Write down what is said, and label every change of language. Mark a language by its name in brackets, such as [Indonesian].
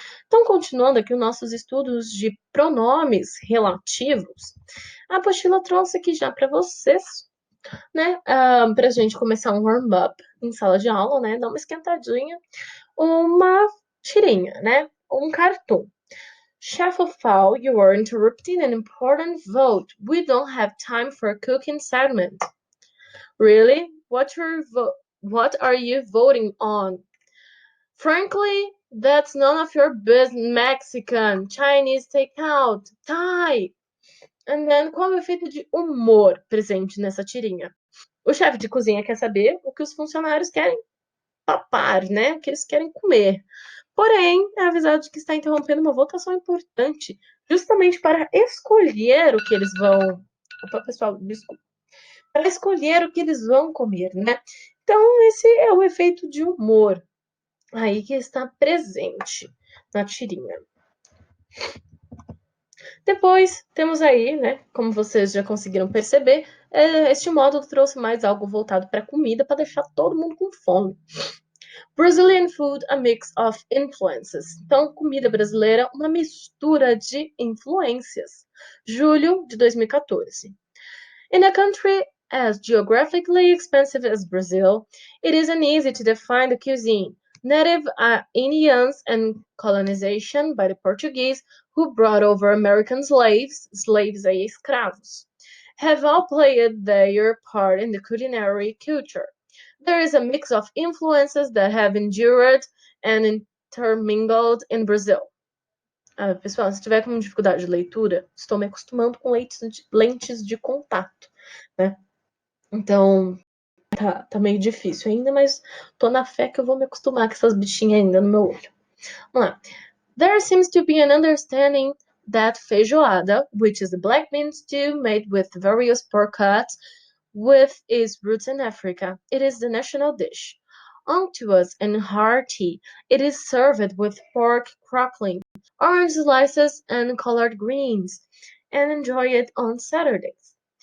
[Portuguese] Então, continuando aqui os nossos estudos de pronomes relativos, a apostila trouxe aqui já para vocês, né, para a gente começar um warm-up em sala de aula, né, dar uma esquentadinha, uma tirinha, né? Um cartoon. [English] Chef of all, you are interrupting an important vote. We don't have time for a cooking segment. Really? What are you voting on? Frankly, that's none of your business. Mexican, Chinese takeout, Thai. And then, [Portuguese] qual é o efeito de humor presente nessa tirinha? O chefe de cozinha quer saber o que os funcionários querem papar, né? O que eles querem comer. Porém, é avisado de que está interrompendo uma votação importante, justamente para escolher o que eles vão. Opa, pessoal, desculpa. Para escolher o que eles vão comer, né? Então, esse é o efeito de humor aí que está presente na tirinha. Depois, temos aí, né, como vocês já conseguiram perceber, este módulo trouxe mais algo voltado para comida, para deixar todo mundo com fome. [English] Brazilian food, a mix of influences. [Portuguese] Então, comida brasileira, uma mistura de influências. Julho de 2014. [English] In a country as geographically expansive as Brazil, it isn't easy to define the cuisine. Native Indians and colonization by the Portuguese, who brought over American slaves [Portuguese] aí escravos, [English] have all played their part in the culinary culture. There is a mix of influences that have endured and intermingled in Brazil. [Portuguese] Pessoal, se tiver com dificuldade de leitura, estou me acostumando com lentes de contato, né? Então, tá meio difícil ainda, mas tô na fé que eu vou me acostumar com essas bichinhas ainda no meu olho. Vamos lá. [English] There seems to be an understanding that feijoada, which is a black bean stew made with various pork cuts, with its roots in Africa, it is the national dish. Unctuous and hearty, it is served with pork crackling, orange slices, and collard greens, and enjoyed on Saturdays.